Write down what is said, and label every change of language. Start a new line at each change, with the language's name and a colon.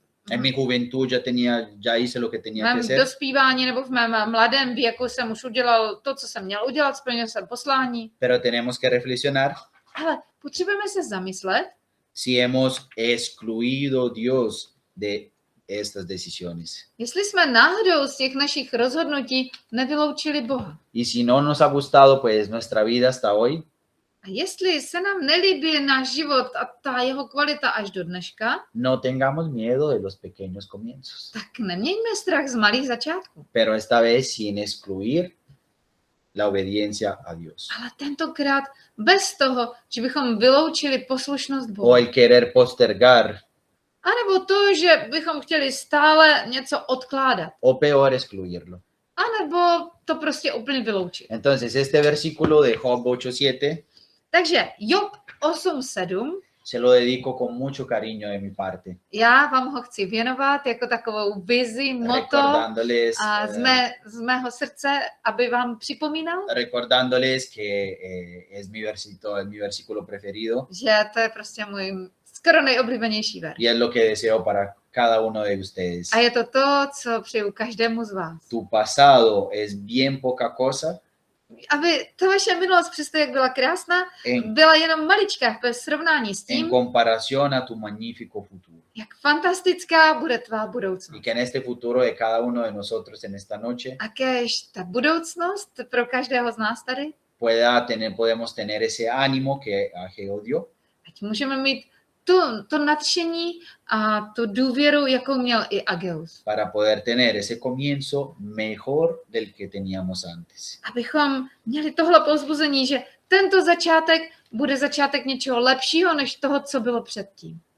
Spanish: En mi juventud ya hice lo que tenía que hacer.
Czech: Dospívání nebo v mém mladém věku jsem už udělal to, co jsem měl udělat, splnil jsem poslání.
Spanish: Pero tenemos que reflexionar
Czech: Ale potřebujeme se zamyslet,
Spanish: si hemos excluido Dios de estas decisiones.
Czech: jestli jsme náhodou z těch našich rozhodnutí nevyloučili Boha.
Spanish: Y si no nos ha gustado pues nuestra vida hasta hoy,
Czech: A jestli se nám nelíbí náš život a ta jeho kvalita až do dneška,
Spanish: no tengamos miedo de los pequeños comienzos,
Czech: tak nemějme strach z malých začátků.
Spanish: pero esta vez sin excluir la obediencia a Dios
Czech: Ale tentokrát bez toho, že bychom vyloučili poslušnost
Spanish: o
Czech: Boha.
Spanish: el querer postergar
Czech: A nebo to, že bychom chtěli stále něco odkládat.
Spanish: o peor excluirlo.
Czech: A nebo to prostě úplně vyloučit.
Spanish: Entonces este versículo de Job 8:7
Czech: Takže Job 8.7,
Spanish: se lo dedico con mucho cariño de mi parte,
Czech: já vám ho chci věnovat jako takovou vizi, moto
Spanish: recordándoles,
Czech: a z mého srdce, aby vám připomínal,
Spanish: recordándoles que es mi versículo preferido
Czech: že to je prostě můj skoro nejoblíbenější verš.
Spanish: y es lo que deseo para cada uno de ustedes.
Czech: A je to to, co přeju každému z vás.
Spanish: Tu pasado es bien poca cosa
Czech: Aby ta vaše minulost, přesto jak byla krásná, byla jenom maličká ve srovnání s
Spanish: en
Czech: tím,
Spanish: comparación a tu magnífico futuro.
Czech: jak fantastická bude tvá
Spanish: Y
Czech: budoucnost.
Spanish: que en este futuro de cada uno de nosotros en esta noche
Czech: A kéž ta budoucnost pro každého z nás tady,
Spanish: podemos tener ese ánimo que Ageo dio
Czech: ať můžeme mít to nadšení a tu důvěru, jakou měl i Ageus.
Spanish: para poder tener ese comienzo mejor del que teníamos antes.
Czech: Abychom měli tohle povzbuzení, že tento začátek bude začátek něčeho lepšího, než toho, co bylo předtím.